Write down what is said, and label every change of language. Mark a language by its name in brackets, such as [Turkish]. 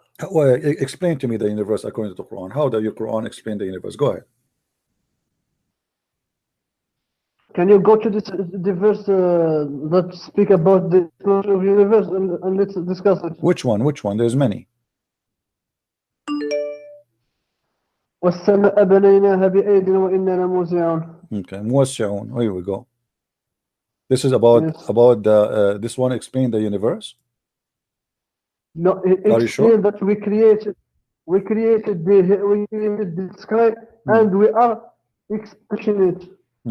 [English] Well, explain to me the universe according to the Quran. How does your Quran explain the universe? Go ahead. Can you go to the verse that speak about the explosion of universe and let's discuss it? Which one? Which one? There's many. [Arabic] والسماء بنيناها بأيد وإنا لموسعون. [English] Okay, موسعون. Here we go. This is about the this one explain the universe. No, it explains that we created the sky and we are expansion it.